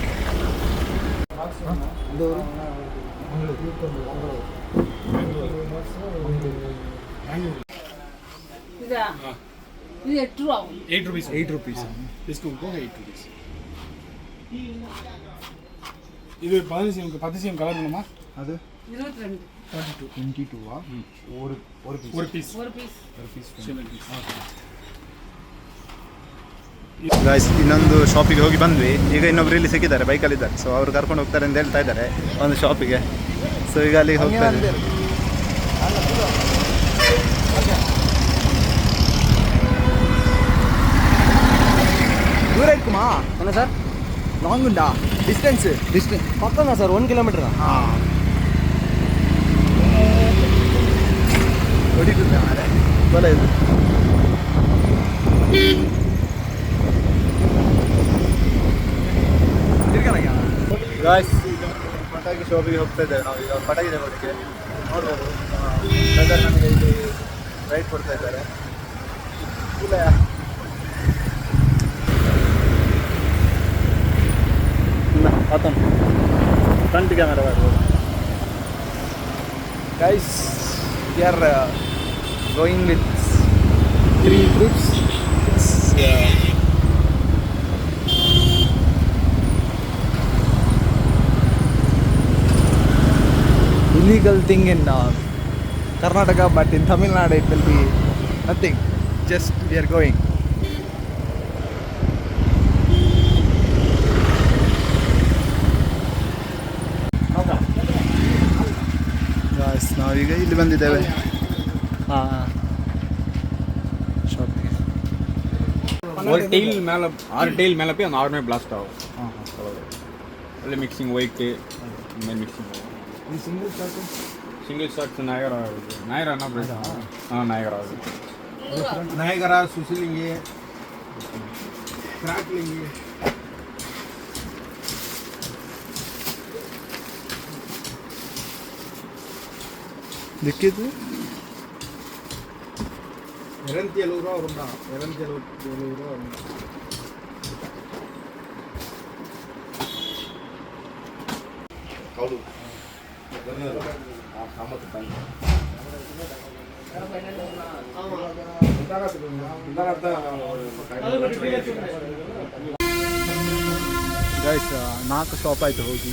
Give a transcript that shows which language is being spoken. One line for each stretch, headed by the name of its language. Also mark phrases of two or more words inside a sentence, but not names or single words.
English: ఇది 8 rupees. 8 rupees. Discount 8 rupees.
Tamil: இது 10 கலர் வேணுமா? அது 22 22 ஒரு பீஸ். ஒரு பீஸ்
Kannada: ಗಾಯ್ಸ್ ಇನ್ನೊಂದು ಶಾಪಿಗೆ ಹೋಗಿ ಬಂದ್ವಿ. ಈಗ ಇನ್ನೊಬ್ರು ಇಲ್ಲಿ ಸಿಕ್ಕಿದ್ದಾರೆ, ಬೈಕಲ್ಲಿದ್ದಾರೆ. ಸೊ ಅವರು ಕರ್ಕೊಂಡು ಹೋಗ್ತಾರೆ ಅಂತ ಹೇಳ್ತಾ ಇದ್ದಾರೆ ಒಂದು ಶಾಪಿಗೆ. ಸೊ ಈಗ ಅಲ್ಲಿಗೆ ಹೋಗ್ತಾ ಇದ್ದಾರೆ.
Telugu: దూరం ఎక్కుమా అవునా సార్? లాంగ్ ఉందా? డిస్టెన్స్ పక్కన సార్ 1 కిలోమీటర్.
Kannada: ಹೊಡಿತದೆ ಮಾರೆ ಬಲ ಇದು. ಗಾಯ್ಸ್ ಪಟಾಕಿ ಶಾಪಿಗೆ ಹೋಗ್ತಾ ಇದ್ದೇವೆ ನಾವು. ಈಗ ಪಟಾಕಿ ತಗೊಳ್ಳಿಕ್ಕೆ ನೋಡ್ಬೋದು. ಬ್ರದರ್ ನಮಗೆ ಇಲ್ಲಿ ರೈಟ್ ಕೊಡ್ತಾ ಇದ್ದಾರೆ. ಇಲ್ಲ ಆತನ
English: front camera
Kannada: ಬರ್ಬೋದು.
English: Guys, we are going with 3 groups. Illegal thing in Karnataka, but in Tamil Nadu it will be nothing. Just we are going.
Kannada: ಗಾಯ್ಸ್ ನಾವೀಗ ಇಲ್ಲಿ ಬಂದಿದ್ದೇವೆ ಶಾಪಿಗೆ.
Tamil: ஒரு டெயில் மேலே 6 டெயில் மேலே போய் அந்த 6மே பிளாஸ்ட் ஆகும். அதில் மிக்சிங் ஒயிட்டு இந்த மாதிரி மிக்சிங் ஆகும்.
English: single shots
Tamil: 1000 ஆகுது. 1000 என்ன ப்ரைஸ்? 1000 ஆகுது. Niagara, Susilingi, Cracklingi.
Kannada: ದಿಕ್ಕಿದ್ದು
Tamil: ₹270 வரும்டா. 270 வரும்.
Kannada: ಹೌದು. ಗೈಸ್ 4 ಶಾಪ್ ಆಯಿತು ಹೋಗಿ.